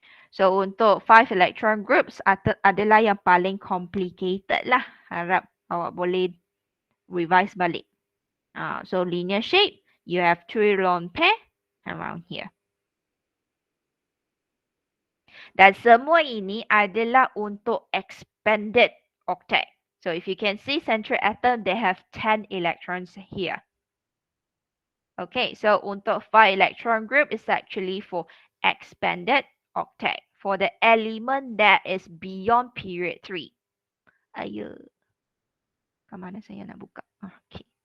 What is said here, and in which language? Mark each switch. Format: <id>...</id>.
<ms>So untuk 5 electron groups adalah yang paling complicated lah. Harap awak boleh revise balik.</ms> <en>So linear shape, you have 3 lone pair around here.</en> <ms>Dan semua ini adalah untuk expanded octet.</ms> <en>So if you can see central atom, they have 10 electrons here.</en> <ms>Okay, so untuk 5 electron group is actually for expanded octet.</ms> <en>For the element that is beyond period 3.</en> <ms>Ayo. Kemana saya nak buka? Okay.</ms>